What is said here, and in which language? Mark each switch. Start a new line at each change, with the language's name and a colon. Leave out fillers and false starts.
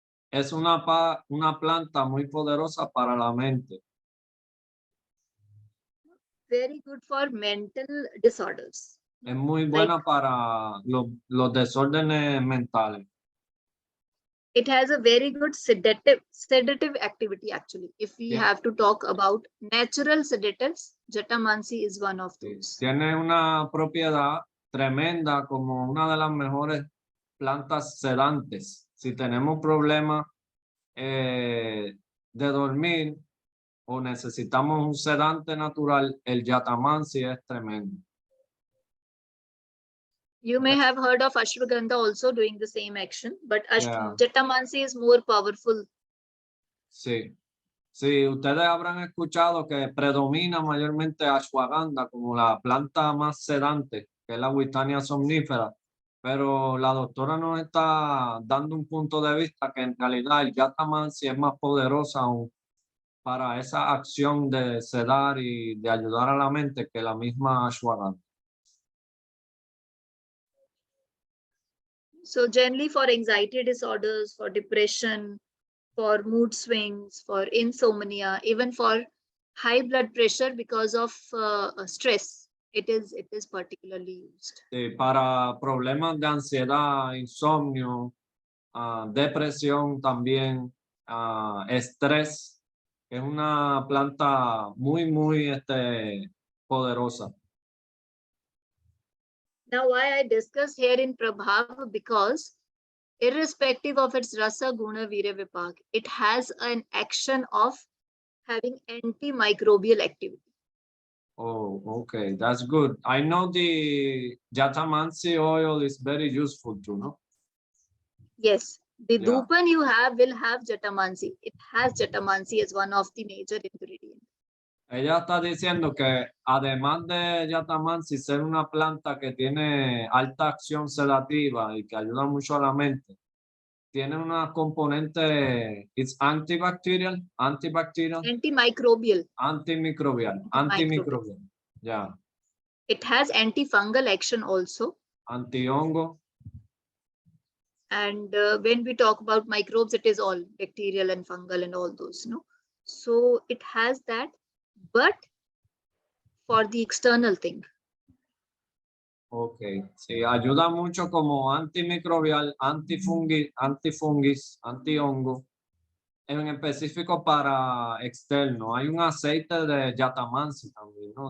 Spanish: Es una planta muy poderosa para la mente.
English: Very good for mental disorders.
Spanish: Es muy buena para los desórdenes mentales.
English: It has a very good sedative activity actually. If we Yeah. have to talk about natural sedatives, Jatamansi is one of
Spanish: Sí,
English: those.
Spanish: tiene una propiedad tremenda como una de las mejores plantas sedantes. Si tenemos problemas de dormir o necesitamos un sedante natural, el Jatamansi es tremendo.
English: You may Yes. have heard of Ashwagandha also doing the same action, but Yeah. Jatamansi is more powerful.
Spanish: Sí. Sí, ustedes habrán escuchado que predomina mayormente ashwagandha como la planta más sedante, que es la Witania somnífera, pero la doctora nos está dando un punto de vista que en realidad el Jatamansi es más poderosa aún para esa acción de sedar y de ayudar a la mente que la misma ashwagandha.
English: So generally for anxiety disorders, for depression, for mood swings, for insomnia, even for high blood pressure because of stress, it is particularly used.
Spanish: Sí, para problemas de ansiedad, insomnio, depresión también, estrés. Es una planta muy, muy poderosa.
English: Now why I discuss here in Prabhav, because irrespective of its rasa, guna, virya, vipak, it has an action of having antimicrobial activity. Oh, okay, that's good. I know the Jatamansi oil is very useful too, no? Yes, the Yeah. Dhupan you will have Jatamansi. It has Jatamansi as one of the major ingredients.
Spanish: Ella está diciendo que además de Jatamansi ser una planta que tiene alta acción sedativa y que ayuda mucho a la mente, tiene una componente,
English: it's antibacterial, Antimicrobial. antimicrobial, yeah, It has antifungal action also.
Spanish: antihongo,
English: And when we talk about microbes, it is all bacterial and fungal and all those, no? So it has that, but for the external thing.
Spanish: okay, sí, ayuda mucho como antimicrobial, antifungis, antihongo, en específico para externo. Hay un aceite de Jatamansi también, ¿no?